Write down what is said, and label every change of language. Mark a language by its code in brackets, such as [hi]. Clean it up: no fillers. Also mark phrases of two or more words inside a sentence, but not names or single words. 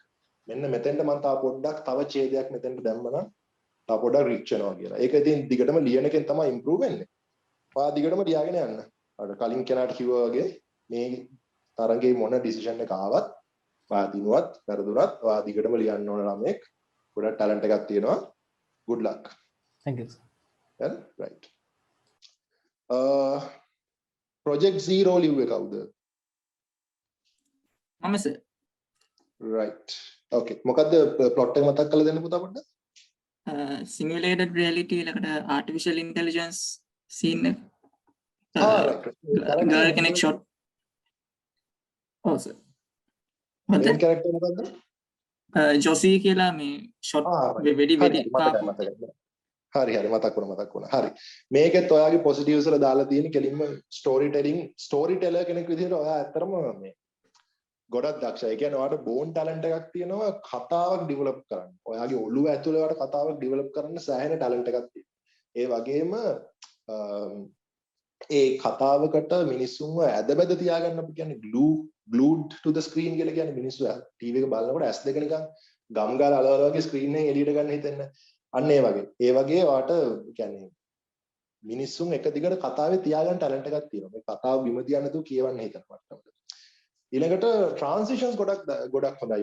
[si] මෙන්න මෙතෙන්ට මම තව පොඩ්ඩක් තව ඡේදයක් මෙතෙන්ට දැම්මනම් තව පොඩ්ඩක් රිච් වෙනවා කියලා. ඒක ඉතින් දිගටම ලියන එකෙන් තමයි ඉම්ප්‍රූව් වෙන්නේ. ඔයා දිගටම ලියාගෙන යන්න. අර කලින් කෙනාට කිව්වා වගේ මේ තරඟේ මොන ඩිසිෂන් එක ආවත් ඔයා දිනුවත් වැරදුනත් ඔයා දිගටම ලියන්න ඕන ළමෙක්. ගොඩක් ටැලන්ට් එකක් තියෙනවා. [en] good luck. Thank you. Yeah, right. [si] Project Zero ලිව්වේ කවුද? මම සර්. [en] right. okay. මොකද්ද plot එක මතක් කරලා දෙන්න පුතා පොඩ්ඩක්? simulated reality [si] එකට [en] artificial intelligence scene [si] එක. [en] right. [si] girl කෙනෙක් shot. ඔව් සර්. [en] main character [si] මොකද්ද? ජොසී කියලා මේ shot වෙඩි හරි හරි මතක් වුණා හරි මේකෙත් ඔයාගේ පොසිටිව්ස් වල දාලා තියෙන කෙලින්ම [en] story teller [si] කෙනෙක් විදිහට ඔයා ඇත්තටම මේ ගොඩක් දක්ෂයි. ඒ කියන්නේ ඔයාට [en] born talent [si] එකක් තියෙනවා කතාවක් ඩෙවලොප් කරන්න. ඔයාගේ ඔළුව ඇතුලේ ඔයාට කතාවක් ඩෙවලොප් කරන්න සෑහෙන ටැලන්ට් එකක් තියෙනවා. ඒ වගේම ඒ කතාවකට මිනිස්සුන්ව ඇදබැද තියාගන්න අපි කියන්නේ [en] glued to the screen [si] කියලා කියන්නේ මිනිස්සු ටීවී එක බලනකොට ඇස් දෙක නිකන් ගම් ගාලා අලවල වගේ ස්ක්‍රීන් එකෙන් එළියට ගන්න හිතෙන්නේ. අන්න ඒ වගේ ඔයාට කියන්නේ මිනිස්සුන් එක දිගට කතාවේ තියාගන්න ටැලන්ට් එකක් තියෙනවා. මේ කතාව බිම තියන්න නැතුව කියවන්න හිතන මට්ටමට. ඊළඟට ට්‍රාන්සිෂන්ස් ගොඩක් හොඳයි.